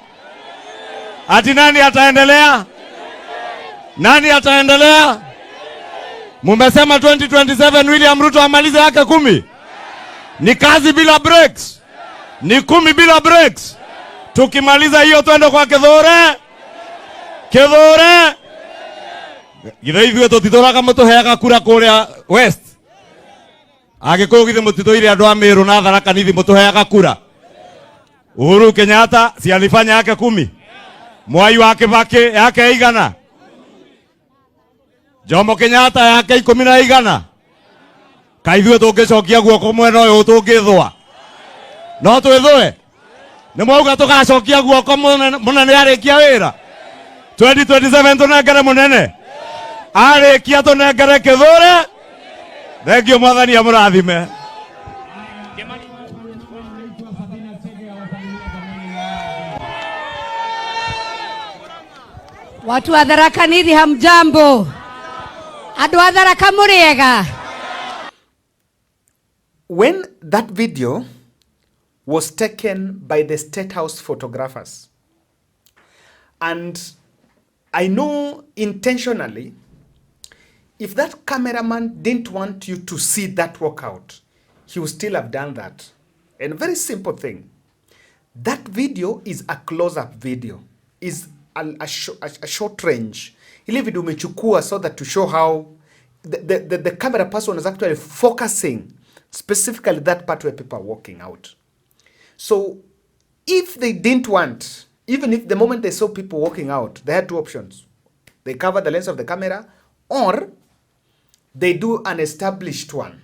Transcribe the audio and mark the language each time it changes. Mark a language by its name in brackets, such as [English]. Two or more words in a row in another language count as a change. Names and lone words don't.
[Swahili] Ati nani ataendelea? Nani ataendelea? Mumesema 2027 William Ruto amalize yake 10. Ni kazi bila breaks. Ni 10 bila breaks. Tukimaliza hiyo twende kwa Kithure. Kithure. [Kikuyu] Githaithi tutithora mutuheaga kura kuria west. Agikuyu githe mutithoire andu a Meru na Tharaka Nithi mutuheaga kura. [Swahili] Uhuru Kenyatta si alifanya yake 10. [Kikuyu] Mwai wa Kibaki yake igana. Jomo Kenyatta yake 10 Kaithwe tungicokia guoko mwena uyu tungithwa. No twithwe. Ni mwauga tugacokia guoko munene arikia wira. 2027 tunengere munene. Arikia tunengere Kithure. Thengio mwathani amurathime. [Swahili] Watu wa Tharaka Nithi hamjambo. [Kikuyu] Andu a Tharaka muriega. [English] When that video was taken by the State House photographers, and I know intentionally, if that cameraman didn't want you to see that walkout, he would still have done that. And a very simple thing, that video is a close-up video, is a short range. [Swahili] Ile video umechukua [English] so that to show how the camera person was actually focusing specifically that part where people are walking out. So if they didn't want, even if the moment they saw people walking out, they had two options. They cover the lens of the camera, or they do an established one.